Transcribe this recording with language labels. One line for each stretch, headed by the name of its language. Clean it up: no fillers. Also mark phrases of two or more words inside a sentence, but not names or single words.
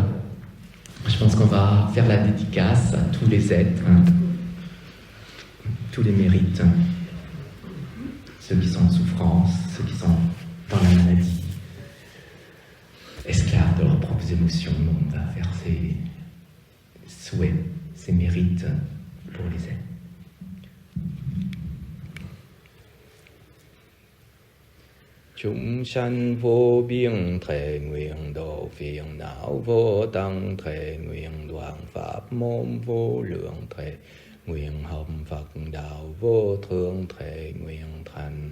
French: Je pense qu'on va faire la dédicace à tous les êtres, tous les mérites, ceux qui sont en souffrance, ceux qui sont dans la maladie, esclaves de leurs propres émotions. On va faire ses souhaits, ses mérites pour les êtres.
Vietnamese: Chúng sanh vô biên thệ nguyện độ phiền não vô tăng thệ nguyện đoạn pháp môn vô lượng thệ nguyện học Phật đạo vô thượng thệ nguyện thành.